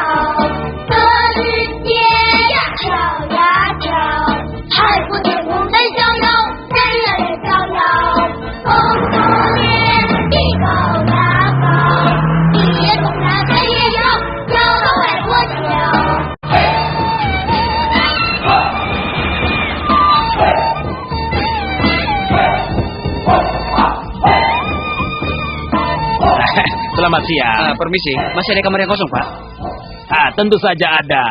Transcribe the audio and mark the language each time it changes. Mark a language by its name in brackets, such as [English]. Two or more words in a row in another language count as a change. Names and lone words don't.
[Chinese] 这世界呀跳呀跳，海阔天空真逍遥，人呀人逍遥，风不连地高呀高，地也动呀山也摇，摇到外国桥。 [Indonesian] Selamat siang. Permisi, masih ada kamar yang kosong, Pak? Tentu saja ada.